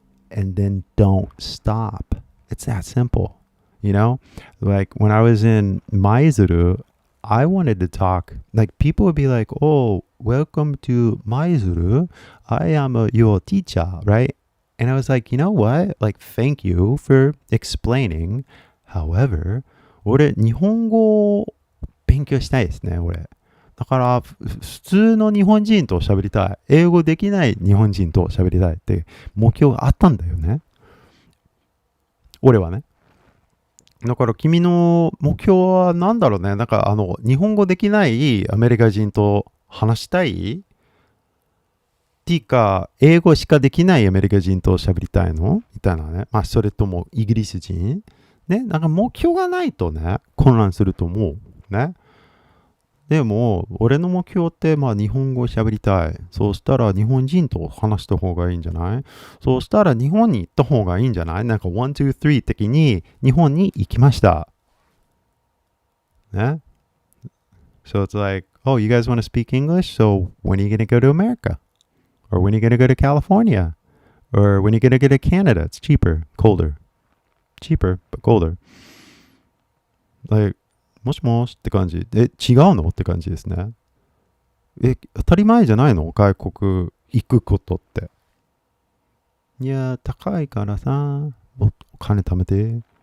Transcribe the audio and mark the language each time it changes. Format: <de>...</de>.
<en>And then don't stop. It's that simple. Like when I was in Maizuru, I wanted to talk. Like people would be like, oh, welcome to Maizuru. I am your teacher, right? And I was like, you know what? Like, thank you for explaining.</en> <ja>However, 俺、日本語勉強したいですね、俺。だから、普通の日本人と喋りたい。英語できない日本人と喋りたいって目標があったんだよね。俺はね。だから君の目標は何だろうね。なんか日本語できないアメリカ人と話したいっていうか、英語しかできないアメリカ人と喋りたいのみたいなね。まあ、それともイギリス人ね。なんか目標がないとね、混乱すると思う。ね。でも、俺の目標って、まあ、日本語を喋りたい。そうしたら、日本人と話した方がいいんじゃない？そうしたら、日本に行った方がいいんじゃない？なんか、1, 2, 3的に、日本に行きました。ね。</ja> <en>So it's like, oh, you guys want to speak English? So, when are you going to go to America? Or when are you going to go to California? Or when are you going to go to Canada? It's cheaper, colder. Cheaper, but colder.</en> <ja>Like, もしもしって感じ。違うのって感じですね。当たり前じゃないの？外国行くことって。いや、高いからさ、お金貯めて。</ja>